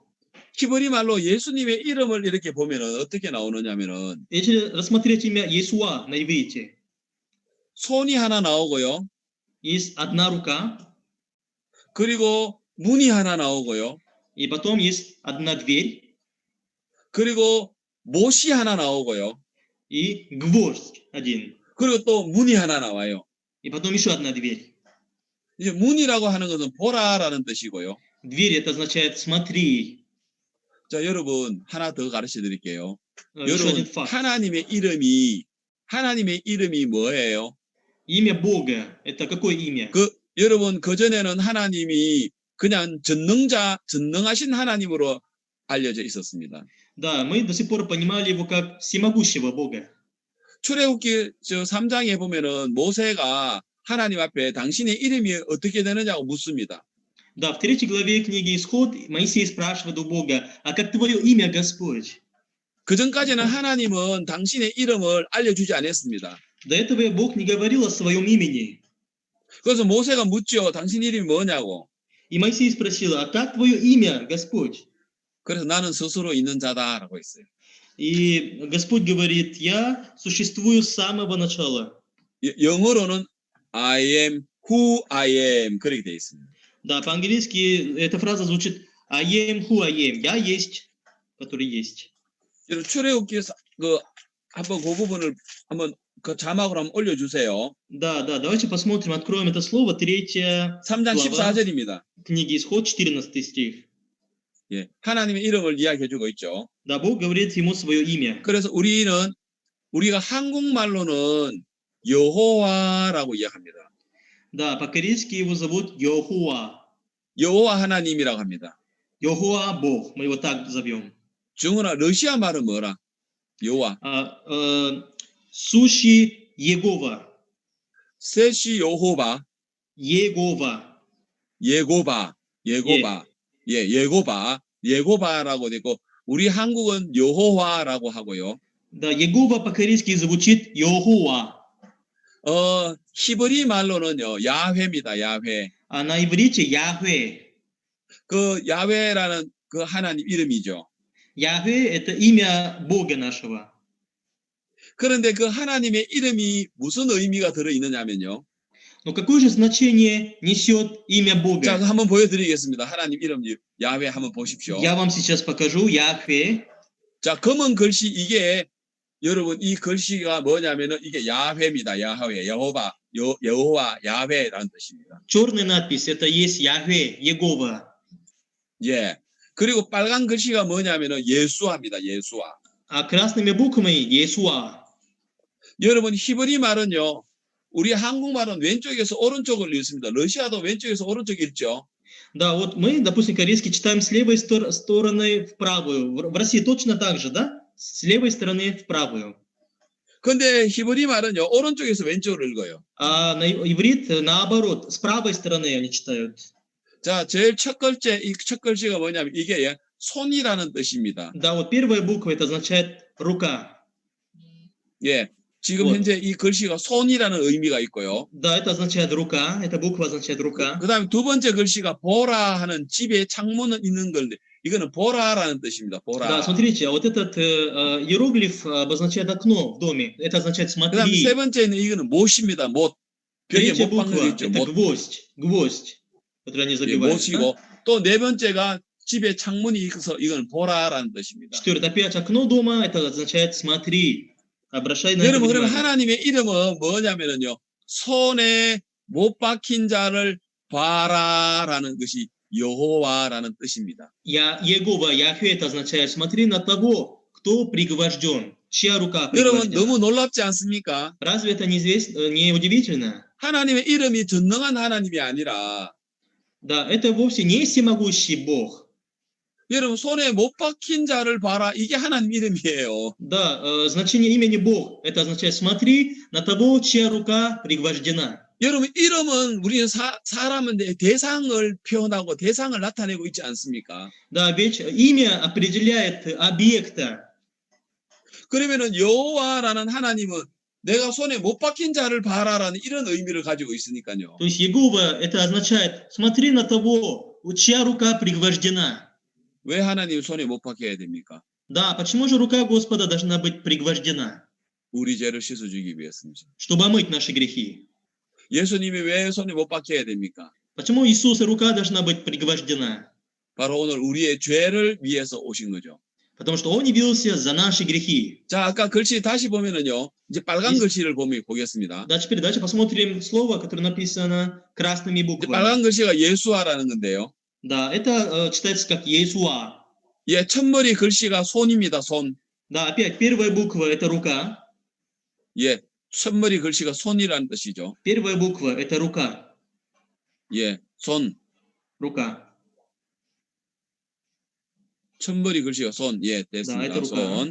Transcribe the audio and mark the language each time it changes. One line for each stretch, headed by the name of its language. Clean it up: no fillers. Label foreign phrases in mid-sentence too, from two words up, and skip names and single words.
Korean: 히브리 말로 예수님의 이름을 이렇게 보면은 어떻게 나오느냐면은
Russian: если рассмотреть имя Иесуа на иврите,
Korean: 손이 하나 나오고요.
Russian: есть одна рука,
Korean: 그리고 문이 하나 나오고요.
Russian: и потом есть одна дверь,
Korean: 그리고 못이 하나 나오고요.
Russian: и гвоздь один,
Korean: 그리고 또 문이 하나 나와요.
Russian: и потом еще одна дверь.
Korean: 이제 문이라고 하는 것은 보라라는 뜻이고요.
Russian: Дверь это означает смотри.
Korean: 자, 여러분 하나 더 가르쳐 드릴게요.
Russian: Еще
Korean: 여러분
Russian: один факт.
Korean: 하나님의 이름이 뭐예요?
Russian: Имя Бога это какое имя?
Korean: 여러분 그전에는 하나님이 그냥 전능하신 하나님으로 알려져 있었습니다.
Russian: Да, мы до сих пор понимали его как всемогущего Бога.
Korean: 출애굽기 3장에 보면은 모세가 하나님 앞에 당신의 이름이 어떻게 되느냐고 묻습니다.
Russian: Да, в 3 главе книги Исход Моисей спрашивает у Бога, а как твое имя, Господь?
Korean: 그 전까지는 하나님은 당신의 이름을 알려주지 않았습니다.
Russian: До этого Бог не говорил о своем имени.
Korean: 그래서 모세가 묻죠. 당신 이름이 뭐냐고.
Russian: И Моисей спросил, а как твое имя, Господь?
Korean: 그래서 나는 스스로 있는 자다라고 했어요.
Russian: И Господь говорит, я существую с самого начала.
Korean: 영어로는
English: I am who I am
Korean: 그렇게 되어 있습니다.
Russian: Да, по-английски эта фраза звучит
English: I am who I am.
Russian: Я есть, который есть.
Korean: 여러분 출애굽기 한번 그 부분을 한번 그 자막으로 한번 올려주세요.
Russian: Да, давайте посмотрим, откроем это слово, 3
Korean: 3장
Russian: глава
Korean: 14절입니다.
Russian: книги Исход, 14 стих.
Korean: 예, 하나님의 이름을 이야기해주고 있죠.
Russian: Да, Бог говорит ему свое имя.
Korean: 그래서 우리가 한국말로는 여호와라고 이야기합니다.
Russian: Да, по-корейски его зовут Йохуа.
Korean: 여호와 하나님이라고 합니다.
Russian: Йохуа Бог, мы его так зовем.
Korean: 정은아, 러시아 말은 뭐라? 여호와.
Russian: Сущий Егова.
Korean: 셋이 여호바.
Russian: Егова.
Korean: 예고바. 예, 예고바라고 되고 우리 한국은 여호와라고 하고요.
Russian: Да, Егова по-корейски звучит Йохуа.
Korean: 히브리 말로는요, 야훼입니다, 야훼.
Russian: А на иврите Яхве.
Korean: 그 야훼라는 그 하나님 이름이죠.
Russian: Яхве это имя Бога нашего.
Korean: 그런데 그 하나님의 이름이 무슨 의미가 들어있느냐면요.
Russian: Но какое же значение несет имя Бога?
Korean: 자, 한번 보여드리겠습니다. 하나님 이름 야훼 한번 보십시오.
Russian: Я вам сейчас покажу Яхве.
Korean: 자, 검은 글씨 이게 여러분 이 글씨가 뭐냐면은 이게 야훼입니다. 야훼, 여호와, 야훼라는 뜻입니다.
Russian: Черная надпись это есть Яхве, Егова.
Korean: 예. 그리고 빨간 글씨가 뭐냐면은 예수아입니다. 예수아.
Russian: А красными буквами Иесуа.
Korean: 여러분 히브리 말은요. 우리 한국말은 왼쪽에서 오른쪽을 읽습니다. 러시아도 왼쪽에서 오른쪽 읽죠.
Russian: Да, вот мы, допустим, корейский читаем с левой стороны в правую. В России точно так же, да? с левой стороны в правую.
Korean: 근데 히브리 말은요, 오른쪽에서 왼쪽으로 읽어요.
Russian: А на иврит наоборот, с правой стороны они читают.
Korean: 자, 제일 첫 글자, 이 첫 글씨가 뭐냐면 이게 손이라는 뜻입니다.
Russian: Да, вот первая буква это означает рука.
Korean: 예. 지금
Russian: Вот.
Korean: 현재 이 글씨가 손이라는 의미가 있고요.
Russian: Да, это означает рука, эта буква означает рука.
Korean: 그 다음에 두 번째 글씨가 보라 하는 집에 창문은 있는 건데, 이거는 보라라는 뜻입니다.
Russian: Да,
Korean: 보라.
Russian: смотрите, а вот этот иероглиф обозначает окно в доме. Это означает
Korean: 그 다음에
Russian: смотри.
Korean: 세 번째는 이거는 못입니다. 못. 벽에
Russian: Третья
Korean: 못 박는 거
Russian: буква
Korean: 있죠.
Russian: это
Korean: 못.
Russian: гвоздь, который они
Korean: 예,
Russian: забивают.
Korean: 못이고, 또 네 번째가 집에 창문이 있어서 이건 보라라는 뜻입니다.
Russian: Четвертое, опять окно дома, это означает смотри. Обращай на это
Korean: 여러분, 그러면
Russian: внимание.
Korean: 하나님의 이름은 뭐냐면요, 손에 못 박힌 자를 봐라라는 것이 여호와라는 뜻입니다.
Russian: Егова, Яхве, это означает смотри на того, кто пригвожден, чья рука
Korean: 여러분,
Russian: пригвождена.
Korean: 너무 놀랍지 않습니까?
Russian: Разве это не удивительно?
Korean: 하나님의 이름이 전능한 하나님이 아니라,
Russian: Да, это вовсе не всемогущий Бог.
Korean: 여러분, 손에 못 박힌 자를 봐라. 이게 하나님 이름이에요.
Russian: Да, значение имени Бог, это означает смотри на того, чья рука пригвождена.
Korean: 여러분, 이름은 우리는 사람은 대상을 표현하고 대상을 나타내고 있지 않습니까?
Russian: Да, ведь имя определяет объекта.
Korean: 그러면은 여호와라는 하나님은 내가 손에 못 박힌 자를 봐라라는 이런 의미를 가지고 있으니까요.
Russian: То есть Егова, это означает смотри на того, чья рука пригвождена.
Korean: 왜 하나님 손에 못 박혀야 됩니까?
Russian: Да, почему же рука Господа должна быть пригвождена?
Korean: 우리 죄를 씻어주기 위해서입니다.
Russian: Чтобы омыть наши грехи.
Korean: 예수님이 왜 손에 못 박혀야 됩니까?
Russian: Почему Иисуса рука должна быть пригвождена?
Korean: 바로 오늘 우리의 죄를 위해서 오신 거죠.
Russian: Потому что Он явился за наши грехи.
Korean: 자, 아까 글씨 다시 보면은요, 이제 빨간 글씨를 보겠습니다.
Russian: Да, теперь давайте посмотрим слово, которое написано красными
Korean: 이제
Russian: буквами.
Korean: 빨간 글씨가 예수아라는 건데요.
Russian: Да, это читается как Иесуа.
Korean: 예, 첫머리 글씨가 손입니다. 손.
Russian: Да, опять первая буква это рука.
Korean: 예, 첫머리 글씨가 손이라는 뜻이죠.
Russian: Первая буква это рука.
Korean: 예, 손.
Russian: Рука.
Korean: 첫머리 글씨가 손. 예,
Russian: Да,
Korean: 됐습니다.
Russian: это рука.
Korean: 손.